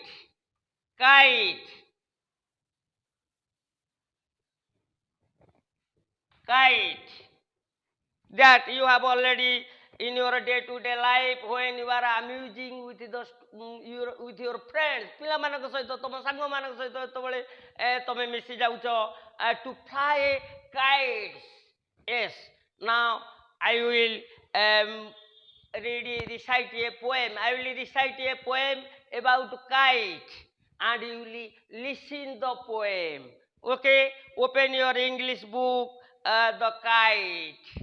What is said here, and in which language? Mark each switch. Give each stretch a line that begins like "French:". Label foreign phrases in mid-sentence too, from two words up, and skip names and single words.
English: Kite, kite, that you have already in your day-to-day life when you are amusing with with your friends,
Odia: ପିଲାମାନଙ୍କ ସହିତ ତମ ସାଙ୍ଗମାନଙ୍କ ସହିତ ଯେତେବେଳେ ତମେ ମିଶି ଯାଉଛ
English: to fly kites. Yes, now I will recite a poem. I will recite a poem about kite and you will listen the poem. Okay, open your English book, the kite.